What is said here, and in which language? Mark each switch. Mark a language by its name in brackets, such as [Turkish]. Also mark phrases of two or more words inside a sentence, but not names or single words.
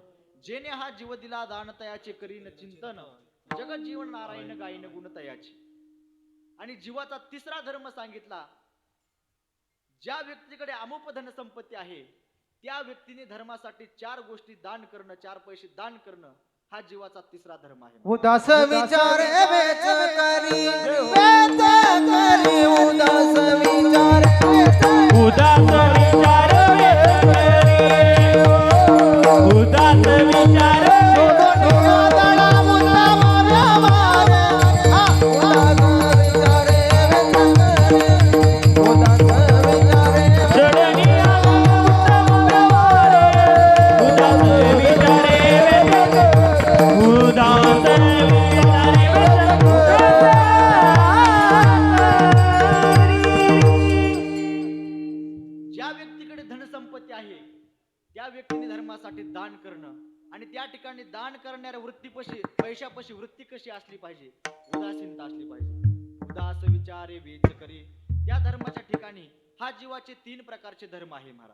[Marathi] जेने हा जीव दिला दानतयाचे करीन चिंतन, जगत जीवन नारायण गायन गुणतयाची. आणि जीवाचा तिसरा धर्म सांगितला, ज्या व्यक्तीकडे अमुप धन संपत्ती आहे त्या व्यक्तीने धर्मासाठी 4 गोष्टी दान करणं, 4 पैसे दान करणं हा जीवाचा तिसरा धर्म आहे. उदास विचार वेच करी, वेच करी, उदास विचार वेच करी, उदास विचार वेच करी, उदास विचार उदास विचार वेच करी, उदास विचार चढणी उत्तम व्यवहारे, उदास विचारे वेच करी, उदास विचारे वेच करी. ज्या व्यक्तीकडे धनसंपत्ती आहे त्या व्यक्तीने धर्मासाठी दान करणं आणि त्या ठिकाणी दान करणाऱ्या वृत्तीपाशी पैशापाशी वृत्ती कशी असली पाहिजे? उदासीनता असली पाहिजे. उदास विचारे वेच करी, त्या धर्माच्या ठिकाणी हा जीवाचे 3 प्रकारचे धर्म आहे महाराज.